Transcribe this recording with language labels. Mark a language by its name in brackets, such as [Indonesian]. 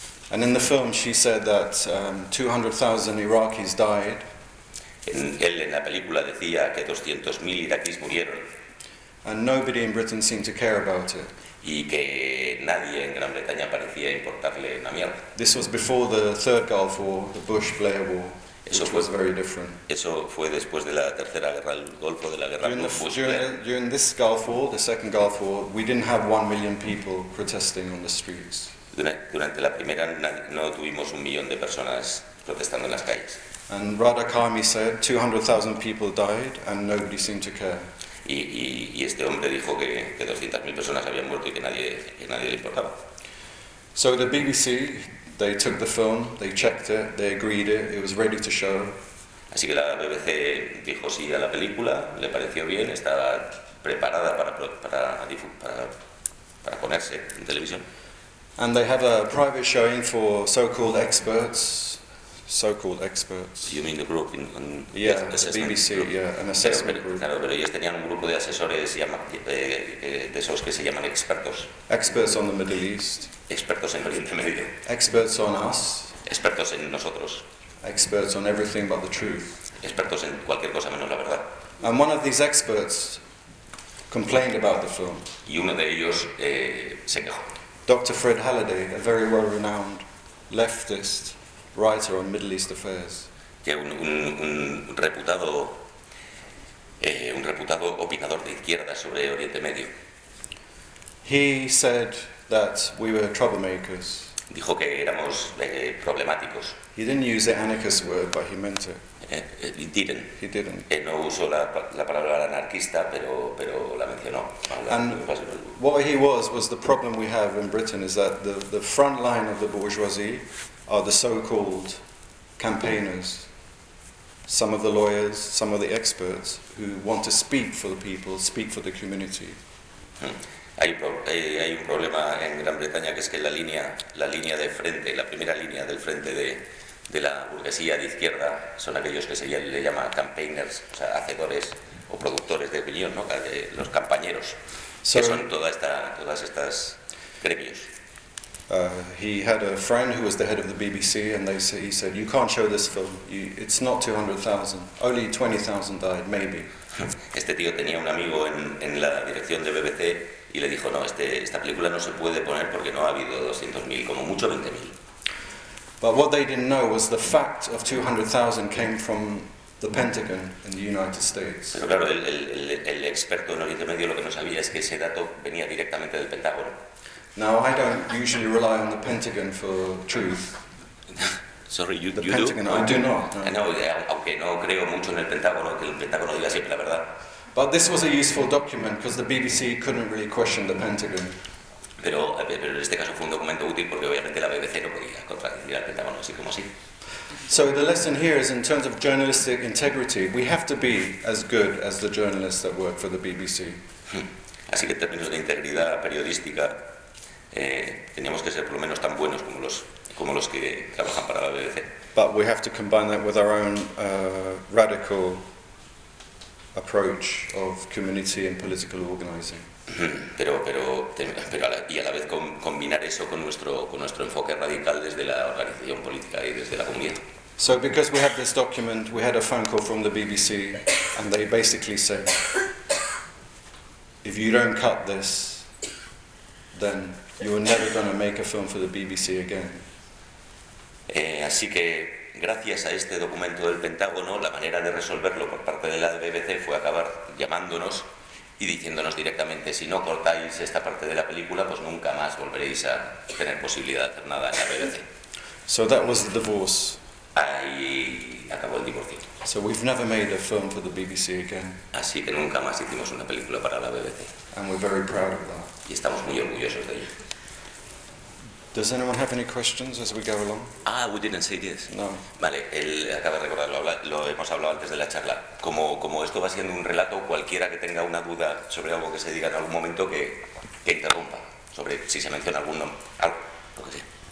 [English] And in the film she said that 200,000 Iraqis died. [Spanish] En la película decía que 200,000 iraquíes murieron. [English] And nobody in Britain seemed to care about it. [Spanish] Y que nadie en Gran Bretaña parecía importarle una mierda. [English] This was before the third Gulf War, the Bush-Blair War, which was very different. [Spanish] Eso fue después de la tercera guerra del Golfo, de la guerra Bush-Blair. [English] During this Gulf War, the second Gulf War, we didn't have 1,000,000 people protesting on the streets. [Spanish] Durante la primera no tuvimos 1,000,000 de personas protestando en las calles. [English] And Rada Karmi said 200,000 people died and nobody seemed to care. [Spanish] Y este hombre dijo que 200,000 personas habían muerto y que nadie le importaba. [English] So the BBC, they took the film, they checked it, they agreed it was ready to show. [Spanish] Así que la BBC dijo sí a la película, le pareció bien, estaba preparada para ponerse en televisión. [English] And they have a private showing for so-called experts, so-called experts. You mean the group in on yeah, the BBC, group. Yeah, an assessment group. [Spanish] Claro, pero ellos tenían un grupo de asesores de esos que se llaman expertos. [English] Experts on the Middle East. [Spanish] Expertos en Oriente Medio. [English] Experts on us. [Spanish] Expertos en nosotros. [English] Experts on everything but the truth. [Spanish] Expertos en cualquier cosa menos la verdad. [English] And one of these experts complained about the film. [Spanish] Y uno de ellos se quejó. [English] Dr. Fred Halliday, a very well-renowned leftist writer on Middle East affairs. [Spanish] Que un reputado opinador de izquierda sobre Oriente Medio. [English] He said that we were troublemakers. [Spanish] Dijo que éramos problemáticos. [English] He didn't use the anarchist word, but he meant it. He didn't. [Spanish] No usó la palabra anarquista, pero la mencionó. [English] And what he was the problem we have in Britain is that the front line of the bourgeoisie are the so-called campaigners, some of the lawyers, some of the experts who want to speak for the people, speak for the community. [Spanish] Hay un problema en Gran Bretaña, que es que la línea de frente, la primera línea del frente de la burguesía de izquierda, son aquellos que le llama campaigners, o sea, hacedores o productores de opinión, ¿no? Los campañeros, so, que son todas estas gremios. [English] He had a friend who was the head of the BBC, and he said, you can't show this film, it's not 200,000, only 20,000 died, maybe. [Spanish] Este tío tenía un amigo en la dirección de BBC, y le dijo, no, esta película no se puede poner porque no ha habido 200,000, como mucho 20,000. [English] But what they didn't know was the fact of 200,000 came from the Pentagon in the United States. [Spanish] Pero claro, el experto en Oriente Medio lo que no sabía es que ese dato venía directamente del Pentágono. [English] Now, I don't usually rely on the Pentagon for truth. Sorry, you the you Pentagon, do? I do not. [Spanish] No, aunque no creo mucho en el Pentágono, que el Pentágono diga siempre la verdad. [English] But this was a useful document because the BBC couldn't really question the Pentagon. [Spanish] Pero en este caso fue un documento útil porque obviamente la BBC no podía contradecir al Pentágono así como así. [English] So the lesson here is, in terms of journalistic integrity, we have to be as good as the journalists that work for the BBC. [Spanish] Así que en términos de integridad periodística, teníamos que ser por lo menos tan buenos como los que trabajan para la BBC. [English] But we have to combine that with our own radical approach of community and political organizing. [Spanish] Pero y a la vez combinar eso con nuestro enfoque radical desde la organización política y desde la comunidad. [English] So because we had this document, we had a phone call from the BBC, and they basically said, if you don't cut this, then you are never going to make a film for the BBC again. [Spanish] Así que gracias a este documento del Pentágono, la manera de resolverlo por parte de la BBC fue acabar llamándonos y diciéndonos directamente, si no cortáis esta parte de la película, pues nunca más volveréis a tener posibilidad de hacer nada en la BBC. [English] So that was the divorce. [Spanish] Ahí acabó el divorcio. [English] So we've never made a film for the BBC again. [Spanish] Así que nunca más hicimos una película para la BBC. [English] And we're very proud of that. [Spanish] Y estamos muy orgullosos de ello. [English] Does anyone have any questions as we go along? We didn't say this. [Spanish] No. Vale, él acaba de recordarlo, lo hemos hablado antes de la charla. Como esto va siendo un relato, cualquiera que tenga una duda sobre algo que se diga en algún momento, que interrumpa, sobre si se menciona algún nombre, algo, lo que sea.